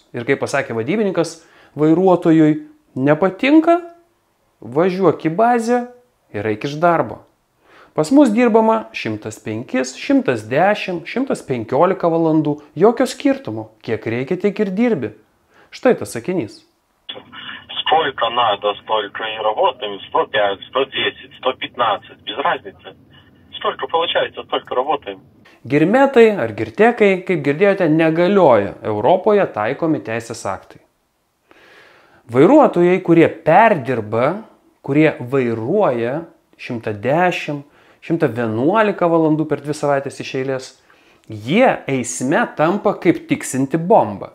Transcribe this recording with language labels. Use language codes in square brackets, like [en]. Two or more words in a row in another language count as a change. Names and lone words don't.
[lt] Ir kaip pasakė vadybininkas, vairuotojui nepatinka, važiuok į bazę ir eik iš darbo. Pas mus dirbama 105, 110, 115 valandų, jokio skirtumo, kiek reikia, tiek ir dirbi. Štai tas sakinys. [ru] Сколько надо, столько и работаем, 105, 110, 115, без разницы. Сколько получается, столько работаем. [lt] Girmetai ar girtekai, kaip girdėjote, negalioja Europoje taikomi teisės aktai. Vairuotojai, kurie perdirba, kurie vairuoja 110, 111 valandų per 2 savaitės iš eilės, jie eisme tampa kaip tiksinti bomba.